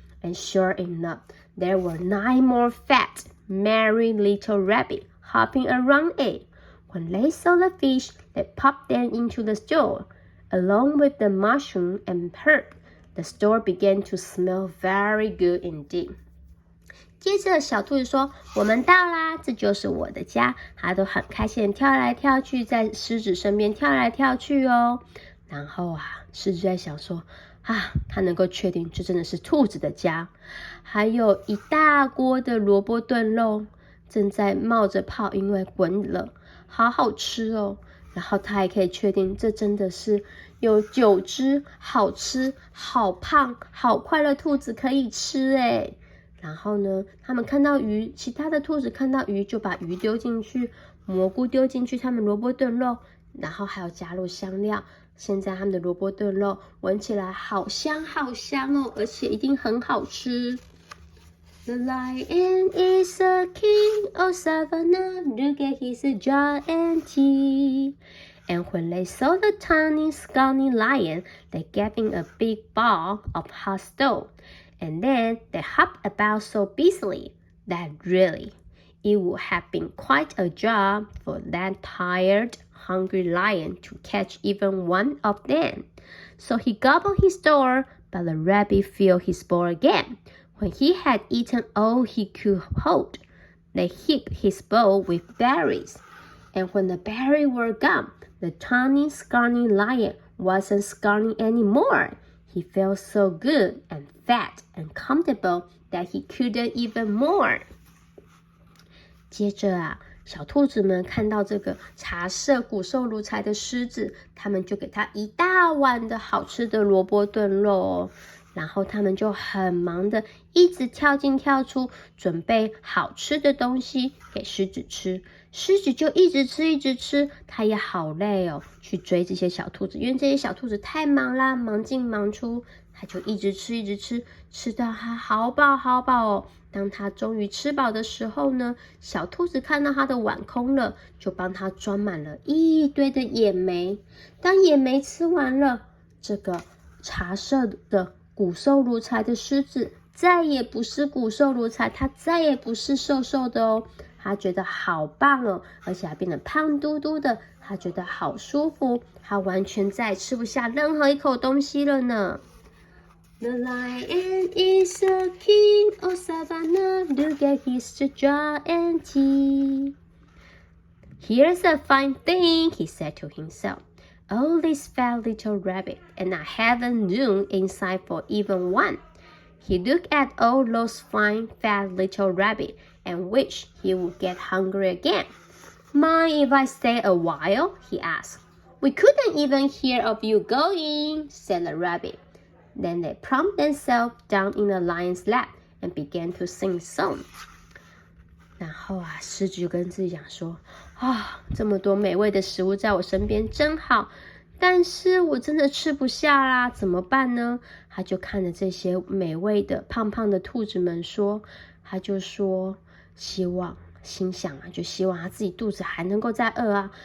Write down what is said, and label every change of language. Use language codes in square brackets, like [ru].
[en] And sure enough, there were 9 more fat, merry little rabbits hopping around it. When they saw the fish, they popped them into the stew, along with the mushroom and herb. The stew began to smell very good indeed. [zh] 接着小兔子说，我们到啦，这就是我的家。它都很开心的跳来跳去，在狮子身边跳来跳去哦。然后狮子在想说，它能够确定这真的是兔子的家。还有一大锅的萝卜炖肉正在冒着泡，因为滚了，好好吃哦。然后他还可以确定这真的是有9只好吃、好胖、好快乐兔子可以吃诶。然后呢，他们看到鱼，其他的兔子看到鱼就把鱼丢进去，蘑菇丢进去，他们萝卜炖肉，然后还有加入香料。现在他们的萝卜炖肉闻起来好香好香哦，而且一定很好吃。 [en] The lion is a king of Savanna, look at his giant teeth. And when they saw the tiny scrawny lion, they gave him a big bowl of hot stew. And then they hopped about so busily that really, it would have been quite a job for that tired, hungry lion to catch even one of them. So he gobbled his stew, but the rabbit filled his bowl again. When he had eaten all he could hold, they heaped his bowl with berries. And when the berries were gone, the tiny, scrawny lion wasn't scrawny anymore. He felt so good and fat and comfortable that he couldn't even more. [zh] 接着小兔子们看到这个茶色骨瘦如柴的狮子，他们就给它一大碗的好吃的萝卜炖肉哦。然后他们就很忙的一直跳进跳出，准备好吃的东西给狮子吃。狮子就一直吃一直吃，它也好累哦，去追这些小兔子，因为这些小兔子太忙啦，忙进忙出，它就一直吃一直吃，吃到它好饱好饱哦。当它终于吃饱的时候呢，小兔子看到它的碗空了，就帮它装满了一堆的野莓。当野莓吃完了，这个茶色的骨瘦如柴的狮子再也不是骨瘦如柴，它再也不是瘦瘦的哦，它觉得好棒哦，而且还变得胖嘟嘟的，它觉得好舒服，它完全再也吃不下任何一口东西了呢。 [en] The lion is a king of Savanna, look at his giant teeth. Here's a fine thing, he said to himself. All these fat little rabbits, and I haven't room inside for even one. He looked at all those fine, fat little rabbits and wished he would get hungry again. Mind if I stay a while? He asked. We couldn't even hear of you going, said the rabbit. Then they plumped themselves down in the lion's lap and began to sing song. [zh] 然后狮子就跟自己讲说，这么多美味的食物在我身边真好，但是我真的吃不下啦，怎么办呢？他就看着这些美味的胖胖的兔子们说，他就说心想就希望他自己肚子还能够再饿啊。